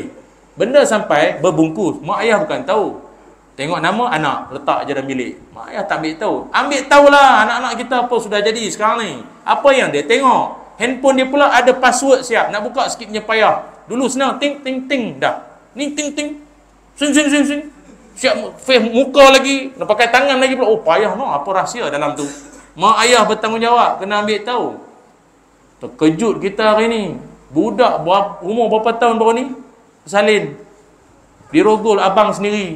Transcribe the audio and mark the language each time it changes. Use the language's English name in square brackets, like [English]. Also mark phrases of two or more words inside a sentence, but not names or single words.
[Malay] Benda sampai berbungkus, mak ayah bukan tahu. Tengok nama anak, letak je dalam bilik. Mak ayah tak ambil tahu. Ambil tahulah anak-anak kita apa sudah jadi sekarang ni. Apa yang dia tengok? Handphone dia pula ada password siap. Nak buka sikit punya payah. Dulu senang, ting, ting, ting, dah. Ni, ting, ting. Sing, sing, sing, sing. Siap face muka lagi. Nak pakai tangan lagi pula. Oh, payah no. Apa rahsia dalam tu? Mak ayah bertanggungjawab. Kena ambil tahu. Terkejut kita hari ni. Budak umur berapa tahun baru ni? Salin. Dirogol abang sendiri.